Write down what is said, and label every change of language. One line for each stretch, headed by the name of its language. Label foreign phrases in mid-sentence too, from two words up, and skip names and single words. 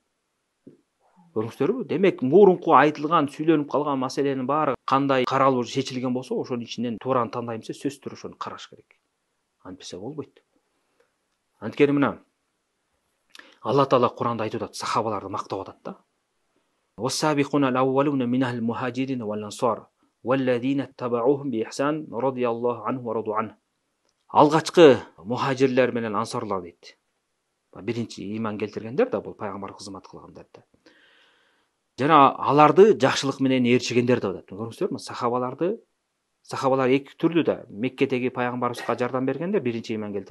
Kyrgyz: Көрүңүздөрбү? Демек, мурунку айтылган, сүйлөнүп калган маселенин баары кандай каралып чечилген болсо, ошонун ичинен туураны тандайм десе, сөзсүз түрдө ошону караш керек. Антпесе болбойт. Анткени мына Алла Таала Куранда айтып атат, сахабаларды мактап атат да.
Arabic: وَالسَّابِقُونَ الْأَوَّلُونَ مِنَ الْمُهَاجِرِينَ وَالْأَنصَارِ وَالَّذِينَ اتَّبَعُوهُم بِإِحْسَانٍ رَضِيَ اللَّهُ عَنْهُمْ وَرَضُوا عَنْهُ.
Kyrgyz: Алгачкы мухажирлер менен ансарлар дейт. Биринчи иман келтиргендер да, бул пайгамбар кызмат кылгандар да. Жана аларды жакшылык менен ээрчигендер деп атат. Көрүңүздөрбү? Сахабалар эки түрлүү да. Меккедеги пайгамбарыбызга жардам бергендер, биринчи иман келтирген.